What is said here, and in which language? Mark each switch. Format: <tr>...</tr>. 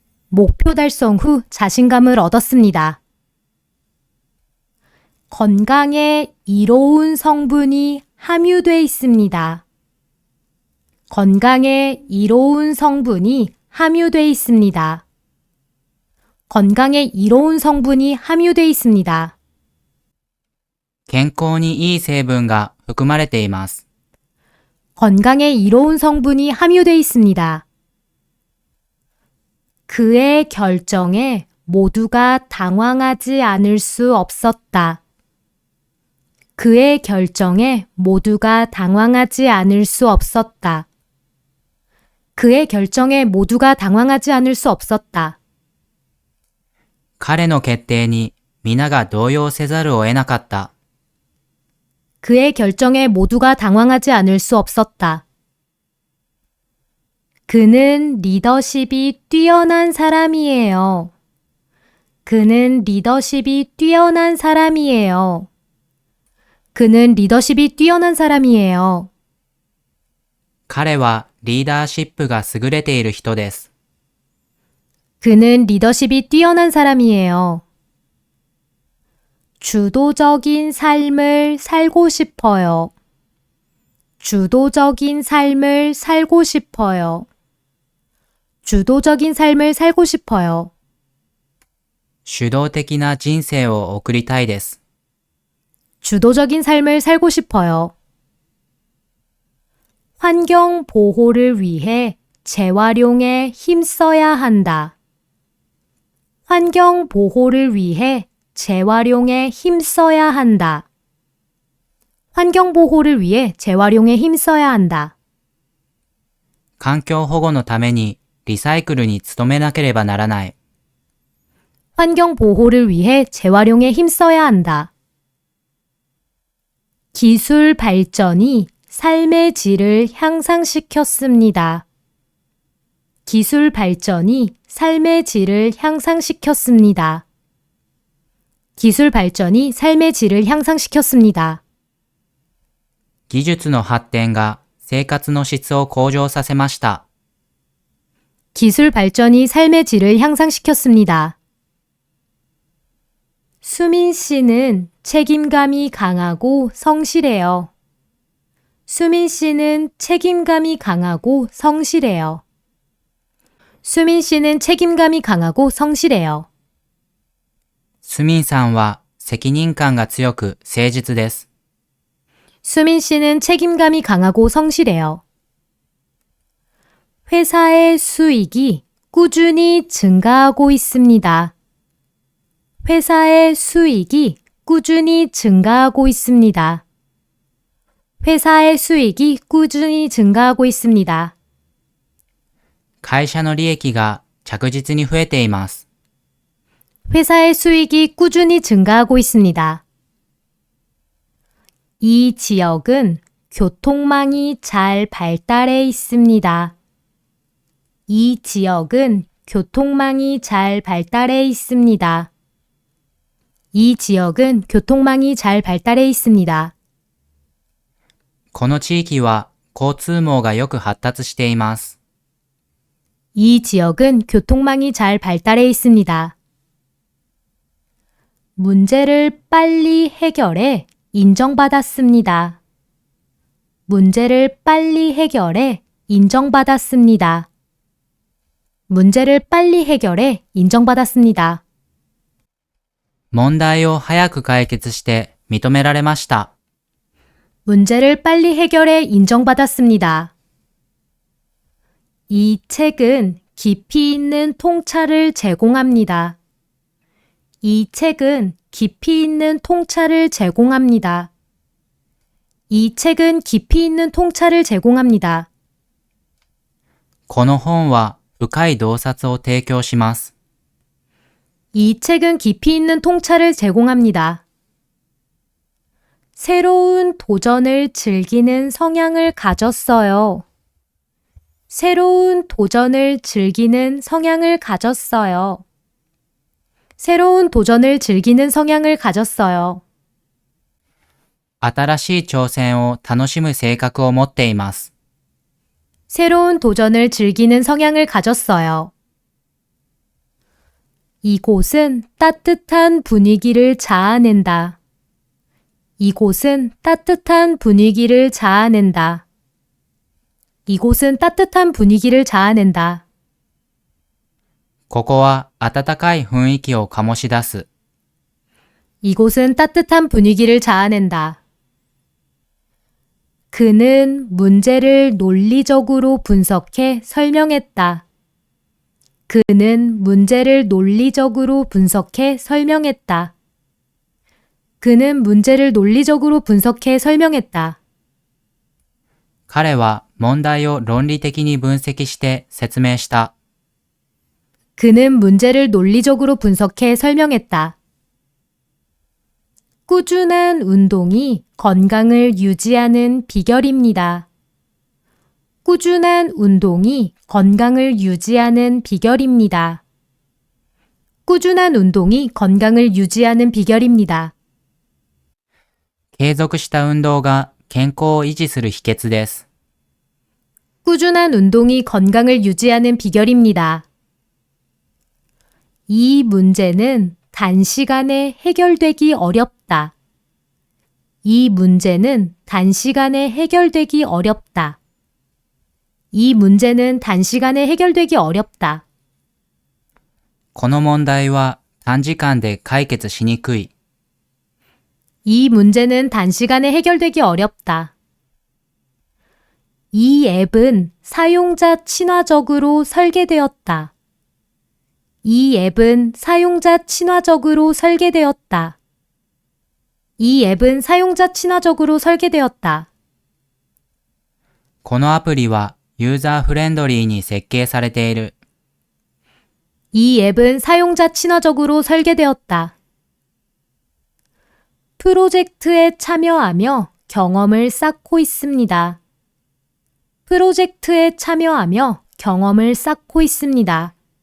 <ko>목표 달성 후 자신감을 얻었습니다. 건강에 이로운 성분이 함유돼 있습니다. 건강에 이로운 성분이 함유돼 있습니다. 건강에 이로운 성분이 함유돼 있습니다.</ko> <ja>健康にいい成分が含まれています。</ja> <ko>건강에 이로운 성분이 함유돼 있습니다. 그의 결정에 모두가 당황하지 않을 수 없었다. 그의 결정에 모두가 당황하지 않을 수 없었다. 그의 결정에 모두가 당황하지 않을 수 없었다.</ko> <ja>彼の決定に皆が動揺せざるを得なかった。</ja> <ko>그의 결정에 모두가 당황하지 않을 수 없었다. 그는 리더십이 뛰어난 사람이에요. 그는 리더십이 뛰어난 사람이에요. 그는 리더십이 뛰어난 사람이에요.</ko> <ja>彼はリーダーシップが優れている人です。</ja> <ko>그는 리더십이 뛰어난 사람이에요. 주도적인 삶을 살고 싶어요. 주도적인 삶을 살고 싶어요. 주도적인 삶을 살고 싶어요.</ko> <ja>主導的な人生を送りたいです。</ja> <ko>주도적인 삶을 살고 싶어요. 환경 보호를 위해 재활용에 힘써야 한다. 환경 보호를 위해 재활용에 힘써야 한다. 환경 보호를 위해 재활용에 힘써야 한다.</ko> <ja>環境保護のためにリサイクルに努めなければならない。</ja> <ko>환경 보호를 위해 재활용에 힘써야 한다. 기술 발전이 삶의 질을 향상시켰습니다. 기술 발전이 삶의 질을 향상시켰습니다. 기술 발전이 삶의 질을 향상시켰습니다.</ko> <ja>技術の発展が生活の質を向上させました。</ja> <ko>기술 발전이 삶의 질을 향상시켰습니다. 수민 씨는 책임감이 강하고 성실해요. 수민 씨는 책임감이 강하고 성실해요. 수민 씨는 책임감이 강하고 성실해요.</ko> <ja>スミンさんは責任感が強く誠実です。</ja> <ko>수민 씨는 책임감이 강하고 성실해요. 회사의 수익이 꾸준히 증가하고 있습니다. 회사의 수익이 꾸준히 증가하고 있습니다. 회사의 수익이 꾸준히 증가하고 있습니다.</ko> <ja>会社の利益が着実に増えています。</ja> <ko>회사의 수익이 꾸준히 증가하고 있습니다. 이 지역은 교통망이 잘 발달해 있습니다. 이 지역은 교통망이 잘 발달해 있습니다. 이 지역은 교통망이 잘 발달해 있습니다.</ko> <ja>この地域は交通網がよく発達しています。</ja> <ko>이 지역은 교통망이 잘 발달해 있습니다. 문제를 빨리 해결해 인정받았습니다. 문제를 빨리 해결해 인정받았습니다. 문제를 빨리 해결해 인정받았습니다.</ko> <ja>問題を早く解決して認められました。</ja> <ko>문제를 빨리 해결해 인정받았습니다. 이 책은 깊이 있는 통찰을 제공합니다. 이 책은 깊이 있는 통찰을 제공합니다. 이 책은 깊이 있는 통찰을 제공합니다.</ko> <ja>この本は深い洞察を提供します。</ja> <ko>이 책은 깊이 있는 통찰을 제공합니다. 새로운 도전을 즐기는 성향을 가졌어요. 새로운 도전을 즐기는 성향을 가졌어요. 새로운 도전을 즐기는 성향을 가졌어요.</ko> <ja>新しい挑戦を楽しむ性格を持っています。</ja> <ko>새로운 도전을 즐기는 성향을 가졌어요. 이곳은 따뜻한 분위기를 자아낸다. 이곳은 따뜻한 분위기를 자아낸다. 이곳은 따뜻한 분위기를 자아낸다.</ko> <ja>ここは温かい雰囲気を醸し出す。</ja> <ko>이곳은 따뜻한 분위기를 자아낸다. 그는 문제를 논리적으로 분석해 설명했다. 그는 문제를 논리적으로 분석해 설명했다. 그는 문제를 논리적으로 분석해 설명했다.</ko> <ja>彼は問題を論理的に分析して説明した。</ja> <ko>그는 문제를 논리적으로 분석해 설명했다. 꾸준한 운동이 건강을 유지하는 비결입니다. 꾸준한 운동이 건강을 유지하는 비결입니다. 꾸준한 운동이 건강을 유지하는 비결입니다.</ko> <ja>継続した運動が健康を維持する秘訣です。</ja> <ko>꾸준한 운동이 건강을 유지하는 비결입니다. 이 문제는 단시간에 해결되기 어렵다. 이 문제는 단시간에 해결되기 어렵다. 이 문제는 단시간에 해결되기 어렵다.</ko> <ja>この問題は短時間で解決しにくい。</ja> <ko>이 문제는 단시간에 해결되기 어렵다. 이 앱은 사용자 친화적으로 설계되었다. 이 앱은 사용자 친화적으로 설계되었다. 이 앱은 사용자 친화적으로 설계되었다.</ko> <ja>このアプリはユーザーフレンドリーに設計されている。</ja> <ko>이 앱은 사용자 친화적으로 설계되었다. 프로젝트에 참여하며 경험을 쌓고 있습니다. 프로젝트에 참여하며 경험을 쌓고 있습니다.</ko>